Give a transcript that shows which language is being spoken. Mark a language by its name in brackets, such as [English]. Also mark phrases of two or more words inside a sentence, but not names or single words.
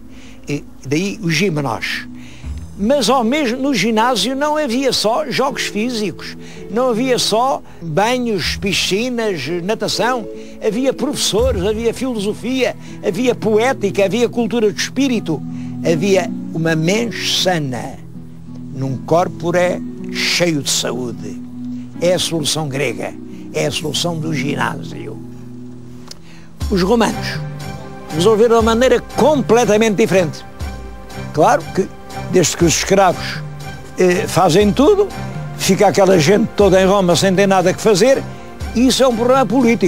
[Portuguese] Daí o gimnos. Mas ao mesmo no ginásio não havia só jogos físicos, não havia só banhos, piscinas, natação, havia professores, havia filosofia, havia poética, havia cultura do espírito, havia uma [Latin] mens sana, [Portuguese] num corpore cheio de saúde. É a solução grega, é a solução do ginásio. Os romanos resolveram de uma maneira completamente diferente. Claro que desde que os escravos fazem tudo, fica aquela gente toda em Roma sem ter nada que fazer, e isso é um problema político.